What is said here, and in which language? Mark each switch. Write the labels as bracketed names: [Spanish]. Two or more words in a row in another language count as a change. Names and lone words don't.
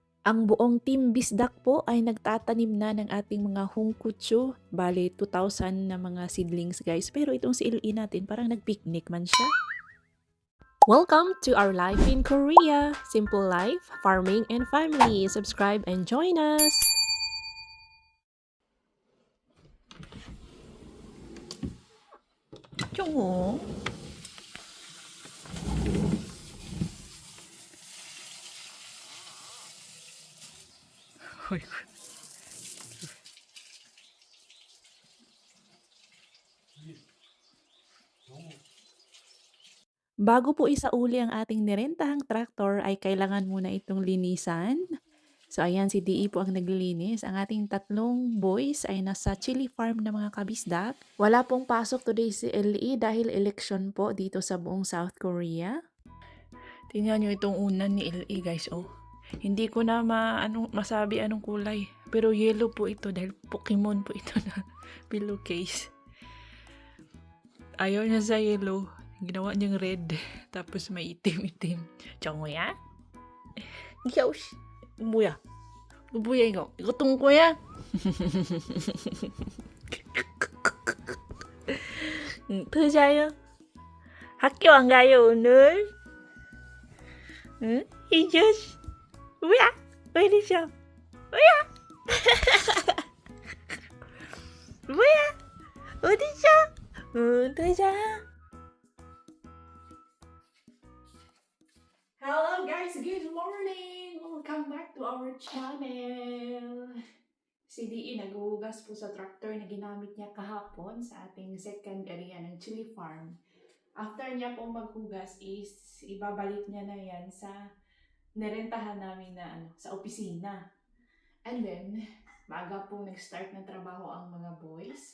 [Filipino] Ang buong Team Bisdak po ay nagtatanim na ng ating mga hungkutsu. Bale, 2,000 na mga seedlings guys. Pero itong si LE natin parang nag-picnic man siya. [English] Welcome to our life in Korea. Simple life, farming, and family. Subscribe and join us. [Korean] 종호. 어이구. [Filipino] Bago po isauli ang ating nirentahang traktor ay kailangan muna itong linisan. So ayan, si DE po ang naglilinis. Ang ating tatlong boys ay nasa [English] chili farm [Filipino] na mga kabisdak. Wala pong pasok today si LE dahil election po dito sa buong South Korea. Tingnan nyo itong unan ni LA guys, oh. Hindi ko na masabi anong kulay. Pero yellow po ito dahil Pokemon po ito na pillowcase. Ayaw niya sa yellow. Ginawa niyang red. Tapos may itim-itim. 정우야? 야우씨. 뭐야? 뭐야 이거? 이거 똥꼬야? 터자요? 학교 안 가요 오늘? 응? 이저씨 뭐야? 왜 이러셔? 뭐야? 뭐야? 어디서? 터자. [English] Hello guys! Good morning! Welcome back to our channel! [Filipino] Si DE naghuhugas po sa tractor na ginamit niya kahapon sa ating [English] second area [Filipino] ng [English] chili farm. [Filipino] After niya po maghugas is ibabalik niya na yan sa nirentahan namin na sa opisina. [English] And then, [Filipino] maaga po nag-start ng trabaho ang mga boys.